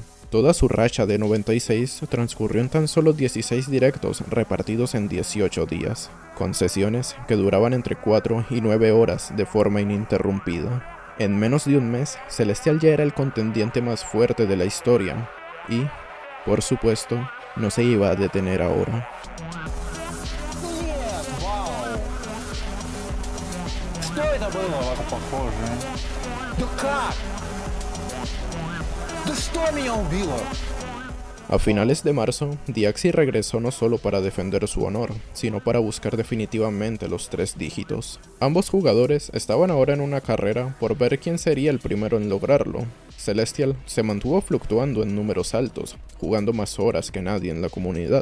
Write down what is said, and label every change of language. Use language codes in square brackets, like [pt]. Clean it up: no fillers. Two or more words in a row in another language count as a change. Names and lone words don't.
[es] Toda su racha de 96 transcurrió en tan solo 16 directos repartidos en 18 días, con sesiones que duraban entre 4 y 9 horas de forma ininterrumpida. En menos de un mes, Celestial ya era el contendiente más fuerte de la historia, y, por supuesto, no se iba a detener ahora. [ru] Что это было? Похоже. Да как? Да что меня убило? [es] A finales de marzo, Diaxi regresó no solo para defender su honor, sino para buscar definitivamente los 3 dígitos. Ambos jugadores estaban ahora en una carrera por ver quién sería el primero en lograrlo. Celestial se mantuvo fluctuando en números altos, jugando más horas que nadie en la comunidad.